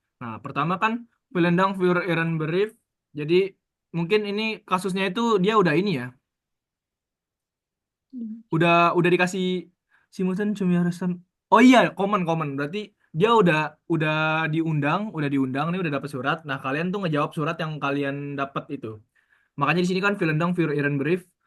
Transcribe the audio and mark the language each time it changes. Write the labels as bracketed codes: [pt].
[id] Nah, pertama kan [de] Vielen Dank für Ihren Brief. [id] Jadi mungkin ini kasusnya itu dia udah ini ya, udah dikasih Simutan Cumiyarasan. Oh iya, komen. Berarti dia udah diundang nih, udah dapat surat. Nah, kalian tuh ngejawab surat yang kalian dapat itu. Makanya di sini kan [de] Vielen Dank für Ihren Brief.